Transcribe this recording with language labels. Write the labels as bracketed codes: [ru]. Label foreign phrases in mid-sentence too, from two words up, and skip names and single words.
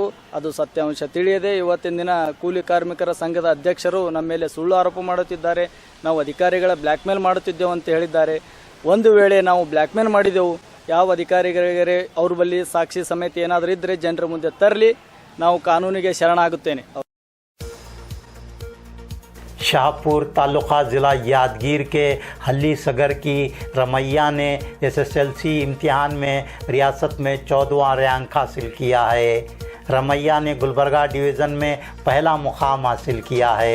[kn] ಅದು ಸತ್ಯಾಂಶ ತಿಳಿಯದೆ ಇವತ್ತಿನ ದಿನ ಕೂಲಿ ಕಾರ್ಮಿಕರ ಸಂಘದ ಅಧ್ಯಕ್ಷರು ನಮ್ಮ ಮೇಲೆ ಸುಳ್ಳು ಆರೋಪ ಮಾಡುತ್ತಿದ್ದಾರೆ, ನಾವು ಅಧಿಕಾರಿಗಳ ಬ್ಲ್ಯಾಕ್ಮೇಲ್ ಮಾಡುತ್ತಿದ್ದೆವು ಅಂತ ಹೇಳಿದ್ದಾರೆ। ಒಂದು ವೇಳೆ ನಾವು ಬ್ಲ್ಯಾಕ್ಮೇಲ್ ಮಾಡಿದೆವು, ಯಾವ ಅಧಿಕಾರಿಗಳಿಗೆ ಅವ್ರ ಬಳಿ ಸಾಕ್ಷಿ ಸಮೇತ ಏನಾದರೂ ಇದ್ದರೆ ಜನರ ಮುಂದೆ ತರಲಿ, ನಾವು ಕಾನೂನಿಗೆ ಶರಣಾಗುತ್ತೇನೆ। [ur] شاہ پور تعلقہ ضلع یادگیر کے ہلی سگر کی رمیا نے SSLC امتحان میں ریاست میں 14واں رینک حاصل کیا ہے. رمیا نے گلبرگہ ڈویژن میں پہلا مقام حاصل کیا ہے.